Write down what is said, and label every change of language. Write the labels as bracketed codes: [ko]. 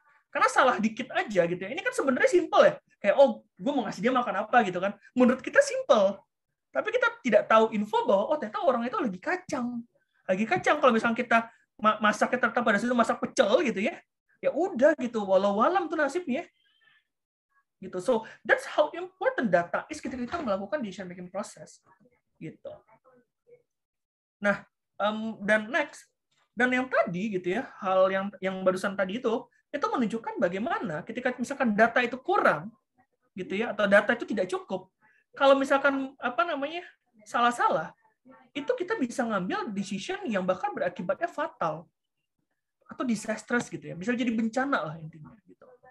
[id] Karena salah dikit aja gitu ya. Ini kan sebenarnya simple ya. Kayak gue mau ngasih dia makan apa gitu kan. Menurut kita simple. Tapi kita tidak tahu info bahwa ternyata orang itu lagi kacang. Kalau misalnya kita masaknya ternyata pada situ masak pecel gitu ya. Ya udah gitu, walau-walam tuh nasibnya. Gitu. [en] So, that's how important data is [id] ketika kita melakukan [en] decision making process. [id] Gitu. Nah, dan next, dan yang tadi gitu ya, hal yang barusan tadi itu menunjukkan bagaimana ketika misalkan data itu kurang gitu ya, atau data itu tidak cukup, kalau misalkan salah-salah, itu kita bisa ngambil decision yang bahkan berakibatnya fatal atau disastrous gitu ya, bisa jadi bencana lah intinya gitu.